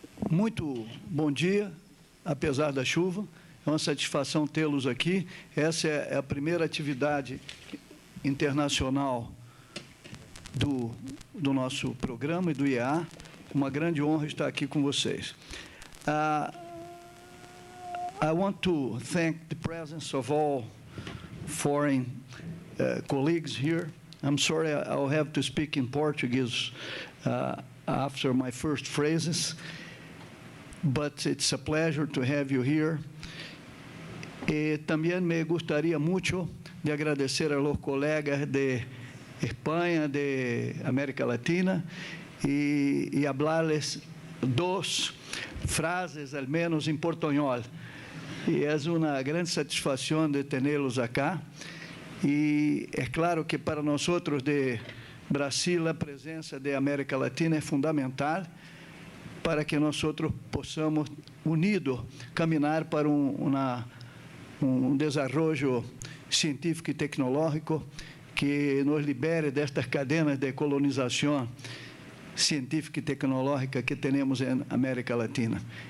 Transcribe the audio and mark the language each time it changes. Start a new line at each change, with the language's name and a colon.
Portuguese: Muito bom dia, apesar da chuva. É uma satisfação tê-los aqui. Essa é a primeira atividade internacional do nosso programa e do IEA. Uma grande honra estar aqui com vocês.
English: I want to thank the presence of all foreign colleagues here. I'm sorry I'll have to speak in Portuguese after my first phrases, but it's a pleasure to have you here.
Portuguese: E também me gostaria muito de agradecer
Spanish: a los colegas
Portuguese: de Espanha, de América Latina, e
Spanish: hablarles dos frases, al menos
Portuguese: em portunhol. E é uma grande satisfação de tê-los acá. E é claro que para nós outros de Brasil a presença de América Latina é fundamental para que nós outros possamos unidos caminhar para um desenvolvimento científico e tecnológico que nos libere destas cadenas de colonização científica e tecnológica que temos em América Latina.